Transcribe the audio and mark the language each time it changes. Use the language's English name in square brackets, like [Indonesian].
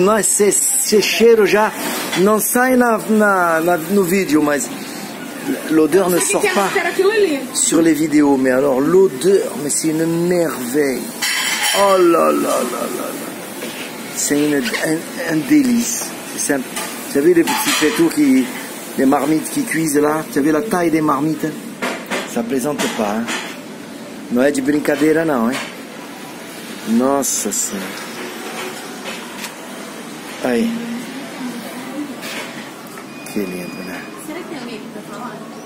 [Portuguese] Nossa, esse cheiro já não sai no vídeo, mas [French] l'odeur ne sort pas sur les vidéos. Mais alors l'odeur, mais c'est une merveille. Oh là là là là. C'est un délice. Vous savez les petits pétous les marmites qui cuisent là? Vous savez la taille des marmites? Ça plaisante pas, hein? [Portuguese] Não é de brincadeira não, hein? Nossa Senhora. Aí. Que lindo, né? Será que tem alguém aqui pra falar?